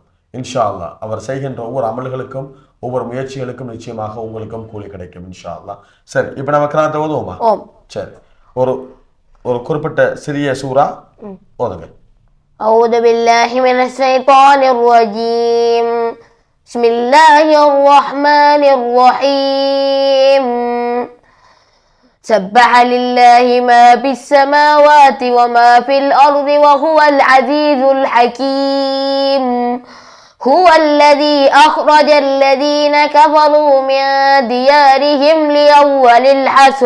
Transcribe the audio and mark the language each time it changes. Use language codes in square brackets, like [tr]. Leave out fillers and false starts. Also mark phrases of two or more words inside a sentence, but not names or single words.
[ar] إن شاء الله [ta] அவர் செய்கின்ற ஒவ்வொரு அமல்களுக்கும் ஒவ்வொரு முயற்சிகளுக்கும் நிச்சயமாக உங்களுக்கும் கூலி கிடைக்கும் [ar] إن شاء الله. [ta] சரி, இப்போ நம்ம கிராத்தை ஓதுவோமா? சரி, ஒரு குறிப்பிட்ட சிறிய சூரா ஓதுங்க. [ar] أعوذ بالله من الشيطان الرجيم. بسم الله الرحمن الرحيم. سبح لله ما في السماوات وما في الأرض وهو العزيز الحكيم. هو الذي أخرج الذين كفروا من ديارهم لأول الحشر.